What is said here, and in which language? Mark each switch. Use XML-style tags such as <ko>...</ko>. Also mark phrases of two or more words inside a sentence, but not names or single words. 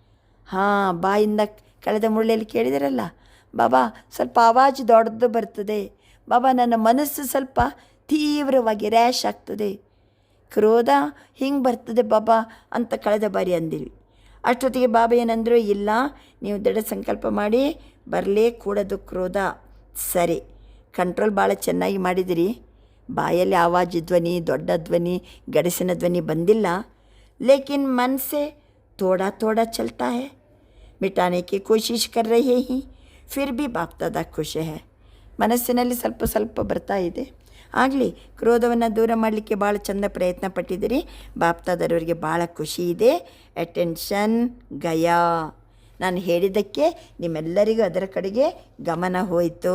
<kn>ಬಾಯಿಂದ ಕಳೆದ ಮುರಳಿಯಲ್ಲಿ ಕೇಳಿದಿರಲ್ಲ ಬಾಬಾ, ಸ್ವಲ್ಪ ಆವಾಜ್ ದೊಡ್ಡದು ಬರ್ತದೆ ಬಾಬಾ, ನನ್ನ ಮನಸ್ಸು ಸ್ವಲ್ಪ ತೀವ್ರವಾಗಿ ರ್ಯಾಶ್ ಆಗ್ತದೆ, ಕ್ರೋಧ ಹಿಂಗೆ ಬರ್ತದೆ ಬಾಬಾ ಅಂತ ಕಳೆದ ಬಾರಿ ಅಂದಿರಿ. ಅಷ್ಟೊತ್ತಿಗೆ ಬಾಬಾ ಏನಂದರು, ಇಲ್ಲ, ನೀವು ದೃಢ ಸಂಕಲ್ಪ ಮಾಡಿ ಬರಲೇ ಕೂಡದು ಕ್ರೋಧ. ಸರಿ, ಕಂಟ್ರೋಲ್ ಭಾಳ ಚೆನ್ನಾಗಿ ಮಾಡಿದಿರಿ. ಬಾಯಲ್ಲಿ ಆವಾಜ್ ಧ್ವನಿ, ದೊಡ್ಡ ಧ್ವನಿ, ಗಡಸಿನ ಧ್ವನಿ ಬಂದಿಲ್ಲ.</kn> <hi>ಲೇಕಿನ್ ಮನಸ್ಸೆ थोड़ा चलता है, मिटाने की कोशिश कर रहे हैं, फिर भी बाप दादा खुश है.</hi> <kn>ಮನಸ್ಸಿನಲ್ಲಿ ಸ್ವಲ್ಪ ಬರ್ತಾ ಇದೆ. ಆಗಲಿ, ಕ್ರೋಧವನ್ನು ದೂರ ಮಾಡಲಿಕ್ಕೆ ಭಾಳ ಚಂದ ಪ್ರಯತ್ನ ಪಟ್ಟಿದ್ದೀರಿ. ಬಾಪ್ ದಾದಾರವರಿಗೆ ಭಾಳ ಖುಷಿ ಇದೆ.</kn> <hi>अटेंशन गया.</hi> <kn>ನಾನು ಹೇಳಿದ್ದಕ್ಕೆ ನಿಮ್ಮೆಲ್ಲರಿಗೂ ಅದರ ಕಡೆಗೆ ಗಮನ ಹೋಯಿತು.</kn>